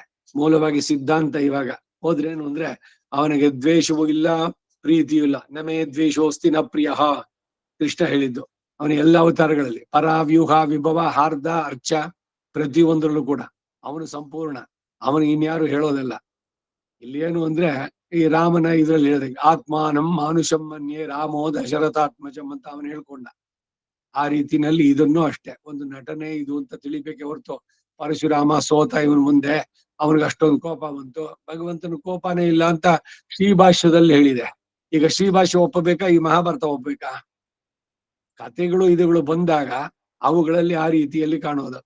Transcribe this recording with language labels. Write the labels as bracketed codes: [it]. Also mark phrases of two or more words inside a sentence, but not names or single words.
[kn] ಮೂಲವಾಗಿ ಸಿದ್ಧಾಂತ ಇವಾಗ ಹೋದ್ರೇನು ಅಂದ್ರೆ ಅವನಿಗೆ ದ್ವೇಷವೂ ಇಲ್ಲ, ಪ್ರೀತಿಯೂ ಇಲ್ಲ. [sa] ನಮೇ ದ್ವೇಷೋಸ್ತಿ ನ ಪ್ರಿಯ ಕೃಷ್ಣ ಹೇಳಿದ್ದು. [kn] ಅವನ ಎಲ್ಲ ಅವತಾರಗಳಲ್ಲಿ ಪರಾವ್ಯೂಹ, ವಿಭವ, ಹಾರ್ದ, ಅರ್ಚ ಪ್ರತಿಯೊಂದರಲ್ಲೂ ಕೂಡ ಅವನು ಸಂಪೂರ್ಣ. ಅವನಿಗೆ ಇನ್ಯಾರು ಹೇಳೋದಲ್ಲ. ಇಲ್ಲಿ ಏನು ಅಂದ್ರೆ ಈ ರಾಮನ ಇದ್ರಲ್ಲಿ ಹೇಳಿದ [sa] ಆತ್ಮಾನಂ ಮಾನುಷಂ ಮನ್ಯೆ ರಾಮೋ ದಶರಥಾತ್ಮಜಂ [kn] ಅಂತ ಅವನು ಹೇಳ್ಕೊಂಡ. ಆ ರೀತಿನಲ್ಲಿ ಇದನ್ನು ಅಷ್ಟೇ ಒಂದು ನಟನೆ ಇದು ಅಂತ ತಿಳಿಬೇಕೆ ಹೊರತು ಪರಶುರಾಮ ಸೋತ ಇವನ್ ಮುಂದೆ ಅವನಿಗೆ ಅಷ್ಟೊಂದು ಕೋಪ ಬಂತು. ಭಗವಂತನ ಕೋಪನೇ ಇಲ್ಲ ಅಂತ ಶ್ರೀಭಾಷ್ಯದಲ್ಲಿ ಹೇಳಿದೆ. ಈಗ ಶ್ರೀಭಾಷ್ಯ ಒಪ್ಪಬೇಕಾ, ಈ ಮಹಾಭಾರತ ಒಪ್ಪಬೇಕಾ? ಕಥೆಗಳು ಇದುಗಳು ಬಂದಾಗ ಅವುಗಳಲ್ಲಿ ಆ ರೀತಿಯಲ್ಲಿ ಕಾಣೋದು.